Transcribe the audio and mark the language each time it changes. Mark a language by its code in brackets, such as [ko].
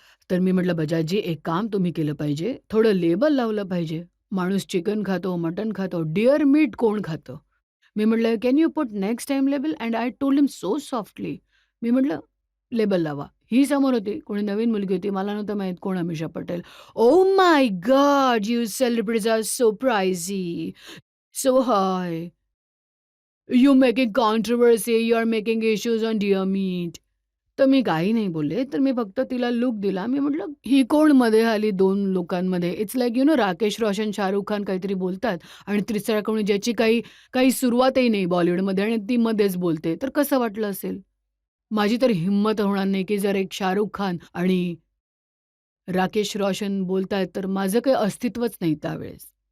[mr] तर मी म्हटलं, "बजाजजी एक काम तुम्ही केलं पाहिजे, थोडं लेबल लावलं पाहिजे. माणूस चिकन खातो, मटण खातो, डिअर मीट कोण खातं?" मी म्हटलं, [en] "Can you put next time label?" And I told him so softly. [mr] मी म्हटलं, "लेबल लावा." ही समोर होती, कोणी नवीन मुलगी होती. मला नव्हतं माहीत कोण Amisha Patel. [en] "Oh my god! You celebrities are so pricey, so high. You making controversy, you are making issues on deer meat." [mr] तर मी काही नाही बोलले. तर मी फक्त तिला लूक दिला. मी म्हटलं, "ही कोण मध्ये आली 2 लोकांमध्ये?" [en] it's like [mr] राकेश रोशन, शाहरुख खान काहीतरी बोलतात आणि तिसरा कोणी ज्याची काही काही सुरुवातही नाही बॉलिवूडमध्ये आणि ती मध्येच बोलते. तर कसं वाटलं असेल? माझी तर हिंमत होणार नाही, की जर एक शाहरुख खान आणि राकेश रोशन बोलतायत, तर माझं काही अस्तित्वच नाही त्यावेळेस.